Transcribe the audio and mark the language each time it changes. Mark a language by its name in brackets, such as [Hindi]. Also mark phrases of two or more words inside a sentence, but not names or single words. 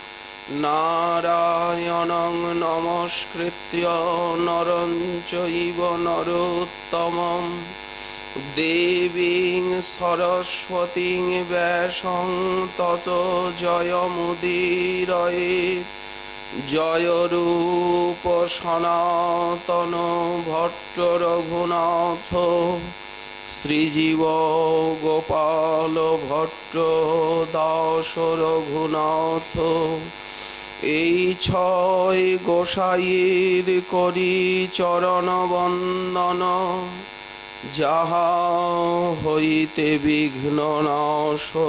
[Sanskrit] नारायणं नमस्कृत्य नरं चैव नरोत्तमम् देवीं सरस्वतीं व्यासं ततो [Bangla] जयमुदीरयेत् जय रूप सनातन भट्ट रघुनाथ श्रीजीव गोपाल भट्ट दास रघुनाथ এই ছয় গোসাইয়ের করি চরণ বন্দন যাহা হইতে বিঘ্ন নাশ